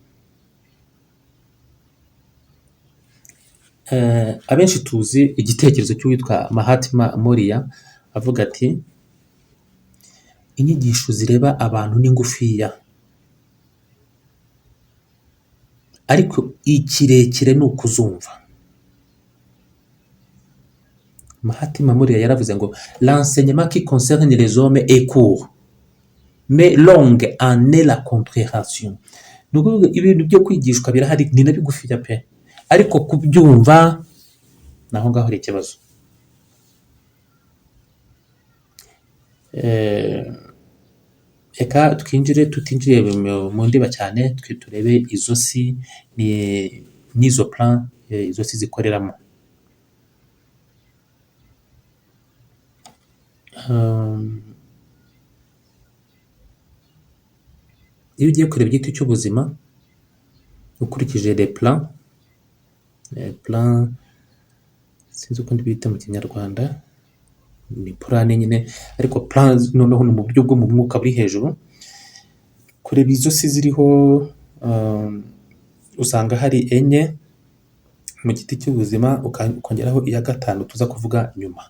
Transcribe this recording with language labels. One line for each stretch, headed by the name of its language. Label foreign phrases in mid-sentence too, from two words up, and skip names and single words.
Kinyarwanda: Abenshi tuzi igitekerezo cy'uwitwa Mahatma Moriya avuga ati inyigisho zireba abantu ni ngufiya, ariko ikirekire ni ukuzumva. Mahatma Moriya yaravuze ngo
French: l'enseignement qui concerne les hommes est court, mais longue en est la compréhension.
Kinyarwanda: Nuko ibintu byo kwigishwa birahari ni na bigufiya pe, ariko kubyumva naho ngaho ari ikibazo. Eka twinjire tutinjiye mu ndiba cyane, twe turebe izo si n'izo plan izo si zikoreramo. Iyo ugiye kureba igiti cy'ubuzima ukurikije
French: les plans,
Kinyarwanda: sinzi uko ndibita mu kinyarwanda, ni plan nyine, ariko plan noneho ni mu buryo bwo mu mwuka buri hejuru. Kureba izo si ziriho usanga hari enye mu giti cy'ubuzima, ukongeraho iya gatanu tuza kuvuga nyuma.